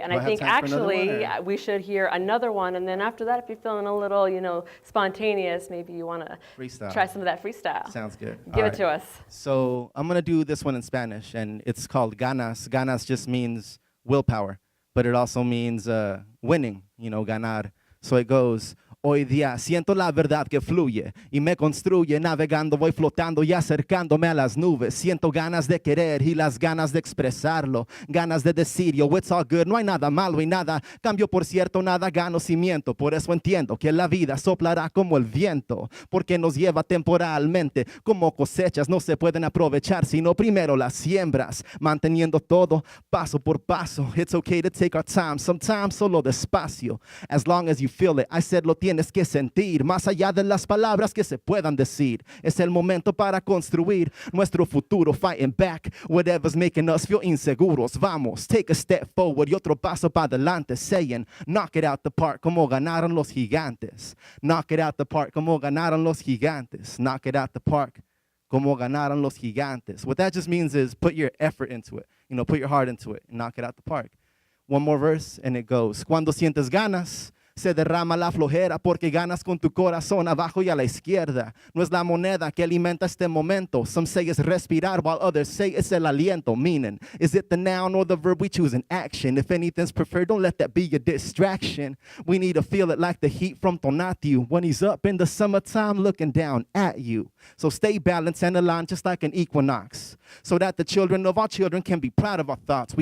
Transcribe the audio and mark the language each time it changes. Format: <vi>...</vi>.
<en>And I think actually we should hear another one. And then after that, if you're feeling a little, spontaneous, maybe you want to try some of that freestyle. Sounds good. Give it to us. So I'm going to do this one in Spanish, and it's called ganas. Ganas just means willpower, but it also means winning, ganar. So it goes,</en> <es>hoy día siento la verdad que fluye y me construye, navegando voy flotando y acercándome a las nubes. Siento ganas de querer y las ganas de expresarlo, ganas de decir, yo,</es> <en>it's all good,</en> <es>no hay nada malo y nada cambio, por cierto, nada gano si miento. Por eso entiendo que la vida soplará como el viento, porque nos lleva temporalmente. Como cosechas no se pueden aprovechar, sino primero las siembras, manteniendo todo paso por paso.</es> <en>It's okay to take our time, sometimes</en> <es>solo despacio,</es> <en>as long as you feel it. I said</en> <es>lo tienes que sentir, más allá de las palabras que se puedan decir. Es el momento para construir nuestro futuro,</es> <en>fighting back whatever's making us feel inseguros.</en> <es>Vamos,</es> <en>take a step forward</en> <es>y otro paso para adelante,</es> <en>saying, knock it out the park</en> <es>como ganaron los gigantes.</es> <en>Knock it out the park</en> <es>como ganaron los gigantes.</es> <en>Knock it out the park como ganaron los gigantes. What that just means is put your effort into it, put your heart into it and knock it out the park. One more verse and it goes,</en> <es>cuando sientes ganas, se derrama la flojera porque ganas con tu corazón abajo y a la izquierda. No es la moneda que alimenta este momento.</es> <en>Some say it's respirar while others say it's el aliento. Meaning, is it the noun or the verb we choose in action? If anything's preferred, don't let that be a distraction. We need to feel it like the heat from Tonatiuh when he's up in the summertime looking down at you. So stay balanced and aligned just like an equinox, so that the children of our children can be proud of our thoughts.</en>